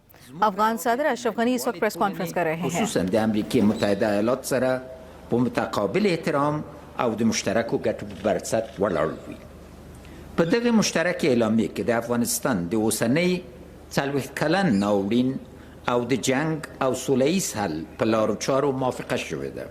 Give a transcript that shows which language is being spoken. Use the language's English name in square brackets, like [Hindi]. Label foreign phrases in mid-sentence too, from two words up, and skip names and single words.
[Hindi] अफगान सदर अशरफ गनी इस वक्त प्रेस कॉन्फ्रेंस कर रहे हैं [Pashto] خصوصا د امریکای متحده ایالات سره په متقابل احترام او د مشترکو ګټو په بنسټ ولاړ وي. په دغه مشترک اعلامیه کې د افغانستان د اوسنۍ 40 کلن ناورین او د جنگ او سوله‌ایز حل په لارو چارو موافقه شوې ده.